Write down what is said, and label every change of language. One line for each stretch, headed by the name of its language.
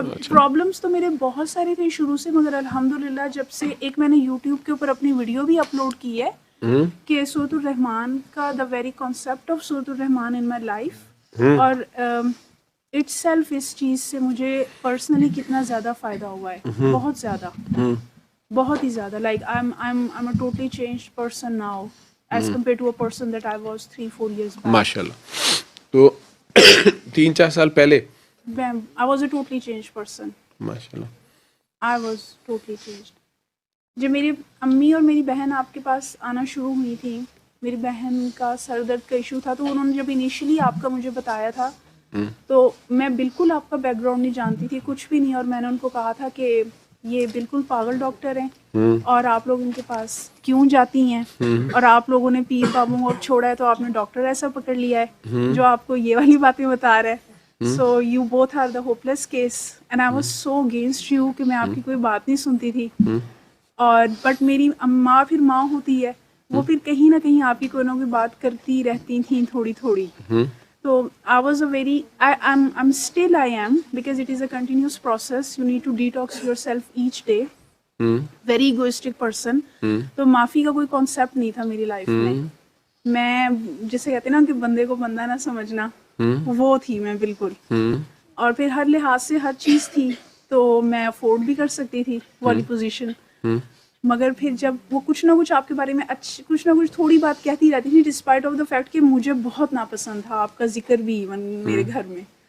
Urdu: Problems تو میرے بہت سارے تھے شروع سے، مگر الحمدللہ جب سے ایک میں نے یوٹیوب کے اوپر اپنی ویڈیو بھی اپلوڈ کی ہے کہ سورۃ الرحمن کا
English: the very concept of سورۃ الرحمن in my life,
Urdu: اور اٹ سیلف اس چیز سے مجھے پرسنلی کتنا زیادہ فائدہ ہوا ہے. بہت زیادہ، بہت ہی زیادہ.
English: Like I'm a totally changed person now as compared to a person that I was 3-4 years back.
Urdu: ماشاء اللہ. تو 3-4 سال پہلے
English: I was a totally changed person.
Urdu: ماشاء اللہ.
English: I was totally changed.
Urdu: جب میری امی اور میری بہن آپ کے پاس آنا شروع ہوئی تھیں، میری بہن کا سر درد کا ایشو تھا، تو انہوں نے جب انیشلی آپ کا مجھے بتایا تھا تو میں بالکل آپ کا بیک گراؤنڈ نہیں جانتی تھی، کچھ بھی نہیں. اور میں نے ان کو کہا تھا کہ یہ بالکل پاگل ڈاکٹر ہیں اور آپ لوگ ان کے پاس کیوں جاتی ہیں، اور آپ لوگوں نے پیر بابوں کو چھوڑا ہے تو آپ نے ڈاکٹر ایسا پکڑ لیا ہے جو آپ کو یہ والی باتیں بتا رہا ہے.
English: so you both are the hopeless case and I was so against you
Urdu: کہ میں آپ کی کوئی بات نہیں سنتی تھی. اور بٹ میری ماں پھر ماں ہوتی ہے، وہ پھر کہیں نہ کہیں آپ کی کوئی نہ کوئی بات کرتی رہتی تھیں تھوڑی تھوڑی.
English: So I was a very, I'm still I am, because it is a continuous process. You need to detox yourself each day. Very egoistic person.
Urdu: تو معافی کا کوئی کانسیپٹ نہیں تھا میری لائف میں. میں جسے کہتے ہیں نا کہ بندے کو بندہ نہ سمجھنا، وہ تھی میں بالکل. اور پھر ہر لحاظ سے ہر چیز تھی تو میں افورڈ بھی کر سکتی تھی والی پوزیشن. مگر پھر جب وہ کچھ نہ کچھ آپ کے بارے میں کچھ نہ کچھ تھوڑی بات کہتی رہتی تھی،
English: despite of the fact
Urdu: کہ مجھے بہت ناپسند تھا آپ کا ذکر بھی ایون میرے گھر میں.